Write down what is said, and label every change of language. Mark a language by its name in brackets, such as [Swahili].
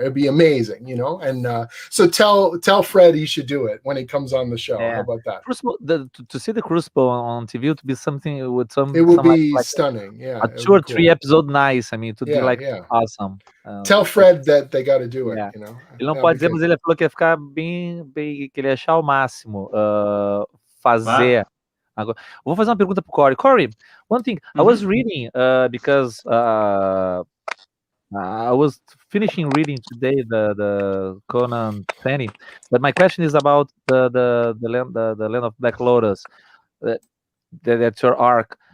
[English] It'd be amazing, And so tell Fred he should do it when he comes on the show. Yeah. How about that? Crucible, to see the Crucible on TV would be something with some. It would be stunning. Yeah, a 2 or 3 episode nice. It would be awesome. Tell Fred that they got to do it. Yeah. [Portuguese] Ele não pode dizer, mas ele falou que ia ficar bem, que ele ia achar o máximo fazer. Agora, vou fazer uma pergunta pro Cory. [English] Cory, one thing, I was reading, because I was finishing reading today the Conan 20, but my question is about the Land of Black Lotus, that's your arc.